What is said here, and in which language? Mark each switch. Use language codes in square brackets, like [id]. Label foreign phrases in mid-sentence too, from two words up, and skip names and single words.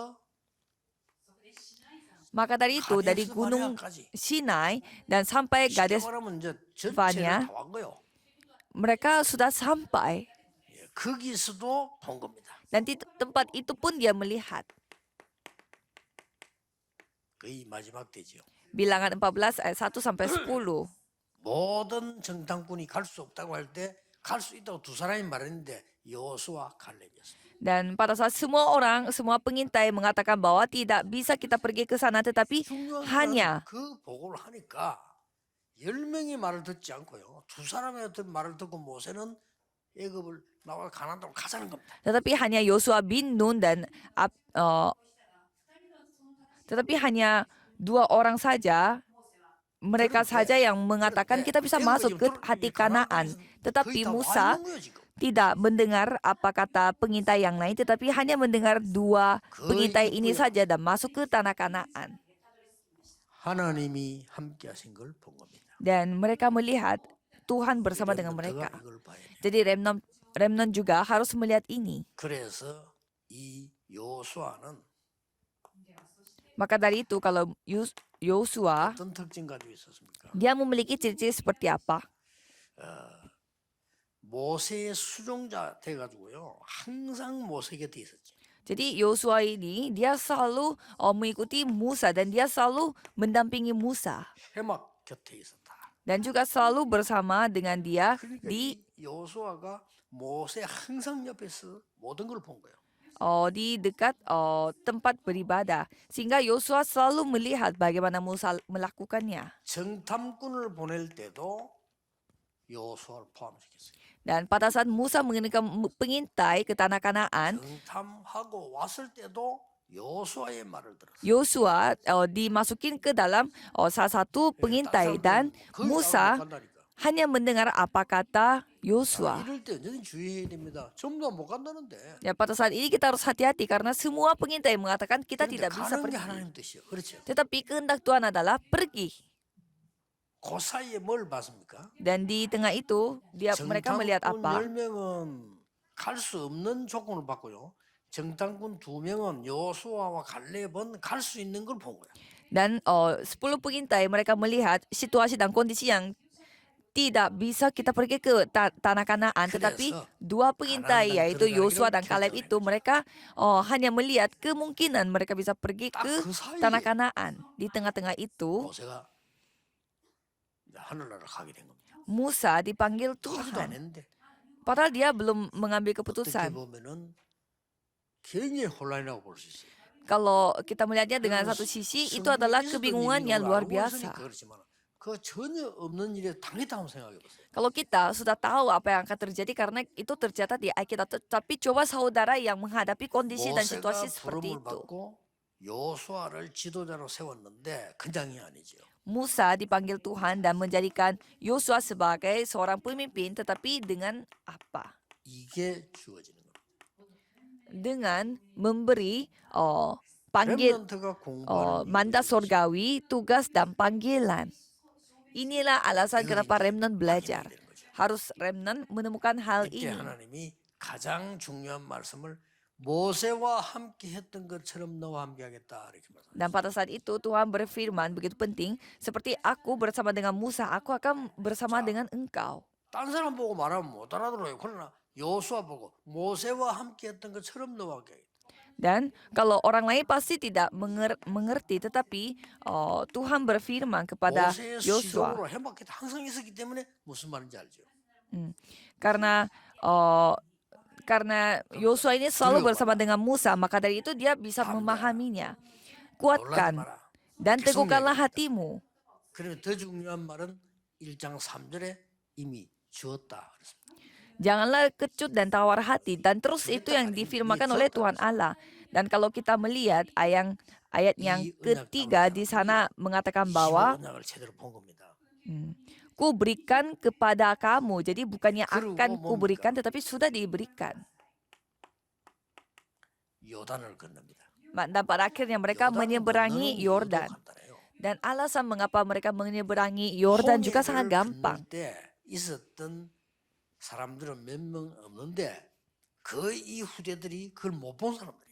[id] Maka dari itu, dari Gunung Sinai dan sampai Kades Barnea, mereka sudah sampai. Dan di tempat itu pun dia melihat. Bilangan 14 ayat 1 sampai 10. [ko] 모든 정탐꾼이 갈 수 없다고 할 때 갈 수 있다고 두 사람이 말했는데 여호수아와 갈렙이었습니다. [id] Dan pada saat semua pengintai mengatakan bahwa tidak bisa kita pergi ke sana, tetapi hanya [ko] 그 보고를 하니까 10명이 말을 듣지 않고요. 두 사람의 말을 듣고 모세는 애굽을 나와 가나안 땅으로 가자는 겁니다. [id] Tetapi hanya Yosua bin Nun dan Tetapi hanya 2 orang saja, mereka saja yang mengatakan kita bisa masuk ke hati Kanaan. Tetapi Musa tidak mendengar apa kata pengintai yang lain, tetapi hanya mendengar 2 pengintai ini saja dan masuk ke tanah Kanaan. [ko] 하나님이 함께 하신 걸 본 겁니다. [id] Dan mereka melihat Tuhan bersama dengan [ko] 렘넌트가 [id] mereka. [ko] 이걸 봐야 돼요. [id] Jadi remnant juga harus melihat ini. [ko] 그래서 이 요수아는 [id] Maka dari itu kalau Yosua, [ko] 어떤 특징 가지고 있었습니까? [id] dia memiliki ciri-ciri seperti apa? [ko] 모세의 수종자 돼가지고요. 항상 모세 곁에 있었지. [id] Jadi Yosua ini dia selalu mengikuti Musa dan dia selalu mendampingi Musa [ko] 해막 곁에 있었다. [id] dan juga selalu bersama dengan dia [ko] 그러니까 [id] di [ko] 이 요수아가 모세 항상 옆에서 모든 걸 본 거예요. [id] di dekat tempat beribadah, sehingga Yosua selalu melihat bagaimana Musa melakukannya. [ko] 정탐꾼을 보낼 때도 요수아를 포함시켰어요. [id] Dan pada saat Musa mengirimkan pengintai ke tanah Kanaan, [ko] 정탐하고 왔을 때도 요수아의 말을 들었어요. [id] Yosua dimasukin ke dalam salah satu pengintai dan Musa hanya mendengar apa kata Yosua. [ko] 이럴 때 언제든 주의해야 됩니다. 전부 다 못 간다는데. [id] Ya, pada saat ini kita harus hati-hati karena semua pengintai mengatakan kita [ko] 그런데 [id] tidak bisa [ko] 가는 게 [id] pergi. [ko] 하나님 뜻이에요. 그렇죠? [id] Tetapi kehendak Tuhan adalah pergi. [ko] 그 사이에 뭘 봤습니까? [id] Dan di tengah itu mereka melihat [ko] 정탐꾼 [id] apa? [ko] 10명은 갈 수 없는 조건을 받고요. 정탐꾼 2명은 요수아와 갈렙은 갈 수 있는 걸 본 거예요. [id] Dan 10 pengintai mereka melihat situasi dan kondisi yang tidak bisa kita pergi ke tanah Kanaan, tetapi 2 pengintai yaitu Yosua dan Kaleb itu mereka hanya melihat kemungkinan mereka bisa pergi ke tanah Kanaan. Di tengah-tengah itu [ko] 모세가 하늘나라를 가게 된 겁니다. [id] Musa dipanggil [ko] 하지도 [id] Tuhan. [ko] 않았는데 [id] Padahal dia belum mengambil [ko] 어떻게 [id] keputusan. [ko] 보면은 굉장히 혼란이라고 볼 수 있어요. [id] Kalau kita melihatnya dengan satu sisi, itu adalah kebingungan yang luar biasa. 그렇지만 그 전혀 없는 일에 당했다고 생각해 보세요. Kalau kita sudah tahu apa yang akan terjadi karena itu tercatat di Alkitab, tapi coba saudara yang menghadapi kondisi dan situasi [ko] 모세가 [id] seperti [ko] 부름을 [id] itu. [ko] 받고 요수아를 지도자로 세웠는데 그냥이 아니죠. [id] Musa dipanggil Tuhan dan menjadikan Yosua sebagai seorang pemimpin, tetapi dengan apa? [ko] 이게 주어지는 겁니다. [id] Dengan memberi panggil [ko] 렘넌트가 공부하는 [id] mandat surgawi, tugas dan panggilan. Inilah alasan kenapa remnant belajar. Harus remnant menemukan hal [ko] 이때 [id] ini. [ko] 하나님이 가장 중요한 말씀을 모세와 함께 했던 것처럼 너와 함께 하겠다 이렇게 말합니다. [id] Dan pada saat itu Tuhan berfirman begitu penting, seperti aku bersama dengan Musa, aku akan bersama dengan engkau. [ko] 딴 사람 보고 말하면 못 알아들어요. 그러나 여호수아 보고 모세와 함께 했던 것처럼 너와 함께 하겠다. [id] Dan kalau orang lain pasti tidak mengerti, tetapi Tuhan berfirman kepada [ko] 모세의 [id] Yosua. [ko] 시종으로 해먹게 항상 있었기 때문에 무슨 말인지 알죠. [id] Karena Yosua ini selalu bersama dengan Musa, maka dari itu dia bisa memahaminya. Kuatkan dan teguhkanlah hatimu. [ko] 그러면 더 중요한 말은 1장 3절에 이미 주었다. [id] Janganlah kecut dan tawar hati. Dan terus itu yang difirmankan oleh Tuhan Allah. Dan kalau kita melihat ayat yang ketiga di sana mengatakan bahwa [ko] 언약을 제대로 본 겁니다. [id] ku berikan kepada kamu. Jadi bukannya akan ku berikan, tetapi sudah diberikan. [ko] 요단을 건넙니다. [id] Dan pada akhirnya mereka menyeberangi Yordan. [ko] 간단해요. [id] Dan alasan mengapa mereka menyeberangi Yordan juga sangat gampang. [ko] 때 있었던 사람들은 몇 명 없는데 거의 이 후대들이 그걸 못 본 사람들이에요.